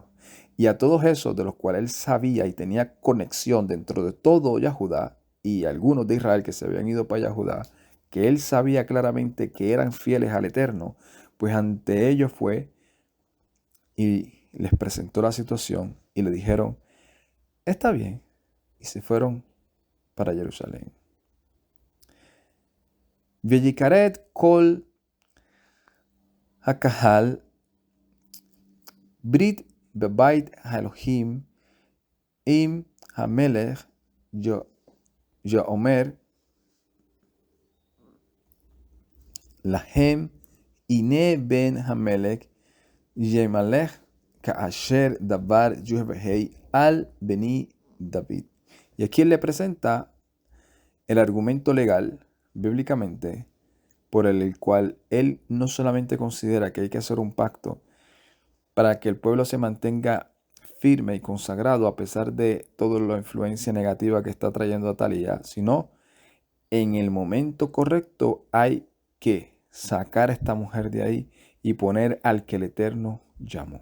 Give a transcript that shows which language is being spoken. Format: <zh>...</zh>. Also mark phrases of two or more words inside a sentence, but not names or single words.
<es>Y a todos esos de los cuales él sabía y tenía conexión dentro de todo Yahudá y algunos de Israel que se habían ido para Yahudá, que él sabía claramente que eran fieles al Eterno, pues ante ellos fue y les presentó la situación y le dijeron, está bien, y se fueron para Jerusalén.</es> <he>ויכרת כל הקהל ברית בבית האלהים עם המלך ויאמר להם הנה בן המלך ימלך כאשר דבר יהוה על בני דויד.</he> <es>Y aquí él le presenta el argumento legal, bíblicamente, por el cual él no solamente considera que hay que hacer un pacto para que el pueblo se mantenga firme y consagrado a pesar de toda la influencia negativa que está trayendo Atalía, sino en el momento correcto hay que sacar a esta mujer de ahí y poner al que el Eterno llamó.</es>